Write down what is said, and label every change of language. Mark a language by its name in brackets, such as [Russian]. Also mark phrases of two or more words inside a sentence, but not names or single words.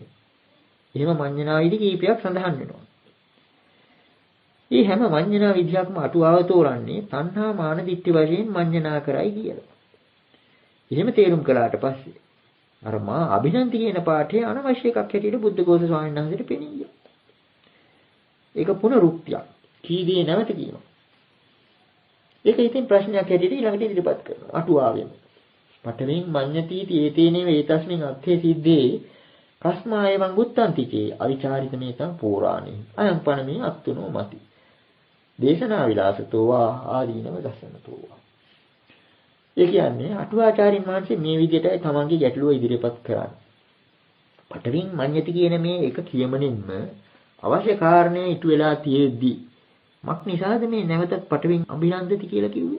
[Sinhala] එහෙම මඤ්ඤණා විදි කීපයක් සඳහන් වෙනවා. මේ හැම මඤ්ඤණා විදියක්ම අටුවාව තෝරන්නේ තණ්හා මාන දිට්ඨි වශයෙන් මඤ්ඤණා කරයි කියලා. එහෙම තේරුම් කළාට පස්සේ අර [Pali] මා අභිනන්ති [Sinhala] කියන පාඨය අනවශ්‍ය එකක් හැටියට බුද්ධඝෝෂ ස්වාමීන් වහන්සේට පෙනී ගියා. ඒක පුනරුක්තියක්. කී දේ නැවත කියනවා. ඒක ඉතින් ප්‍රශ්නයක් හැටියට ඊළඟට ඉදිරිපත් කරනවා අටුවාවෙන්. [Pali] පඨවින් මඤ්ඤති ඒතේනේ වේතස්මින් අත්ථේ සිද්දේ කස්මා එවං බුත්තන්තිචේ අවිචාරිතමේතං පෝරාණේ අයං පණමේ අත්තුනෝ මති. දේශනා විලාසතෝ වා ආදීනව දසනතෝ වා. [Sinhala] ඒ කියන්නේ අටුවාචාරින් වහන්සේ මේ විදිහටයි තමන්ගේ ගැටලුව ඉදිරිපත් කරන්නේ. [Pali] පඨවින් මඤ්ඤති [Sinhala] කියන මේ එක කියමනින්ම අවශ්‍ය කාරණේ ඉටු වෙලා තියෙද්දි මක් නිසාද මේ නැවතත් [Pali] පඨවින් අභිනන්දති [Sinhala] කියලා කිව්වේ?